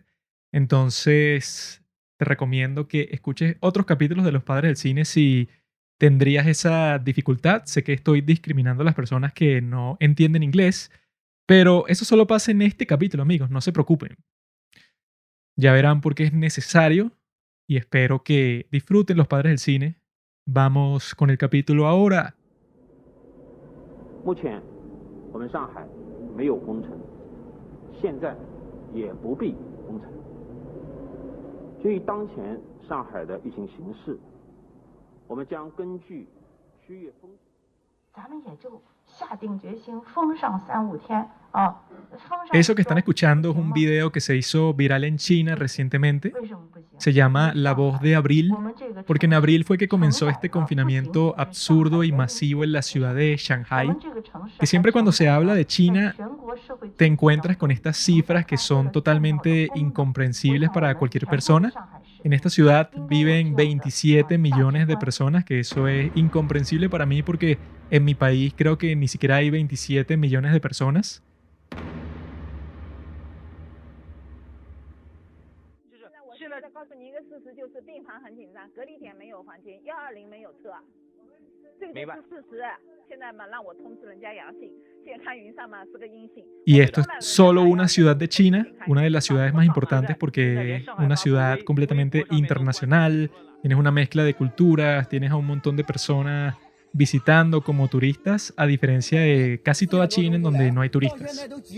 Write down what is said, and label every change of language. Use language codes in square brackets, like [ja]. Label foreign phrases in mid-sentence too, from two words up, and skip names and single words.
[es] Entonces, te recomiendo que escuches otros capítulos de Los Padres del Cine si tendrías esa dificultad. Sé que estoy discriminando a las personas que no entienden inglés, pero eso solo pasa en este capítulo, amigos, no se preocupen. Ya verán por qué es necesario y espero que disfruten Los Padres del Cine. Vamos con el capítulo ahora. [zh] 目前，我们上海没有封城，现在也不必封城。基于当前上海的疫情形势，我们将根据区域风险。咱们也就下定决心封上3、5天啊，封上。 [es] Eso que están escuchando es un video que se hizo viral en China recientemente. Se llama La Voz de Abril, porque en abril fue que comenzó este confinamiento absurdo y masivo en la ciudad de Shanghai, que siempre cuando se habla de China te encuentras con estas cifras que son totalmente incomprensibles para cualquier persona. En esta ciudad viven 27 millones de personas, que eso es incomprensible para mí porque en mi país creo que ni siquiera hay 27 millones de personas. [zh] 现在告诉你一个事实，就是病房很紧张，隔离点没有房间，120没有车，这个就是事实。现在嘛，让我通知人家阳性，现在看云上嘛是个阴性。 [es] Y esto es solo una ciudad de China, una de las ciudades más importantes porque es una ciudad completamente internacional. Tienes una mezcla de culturas, tienes a un montón de personas visitando como turistas, a diferencia de casi toda China en donde no hay turistas.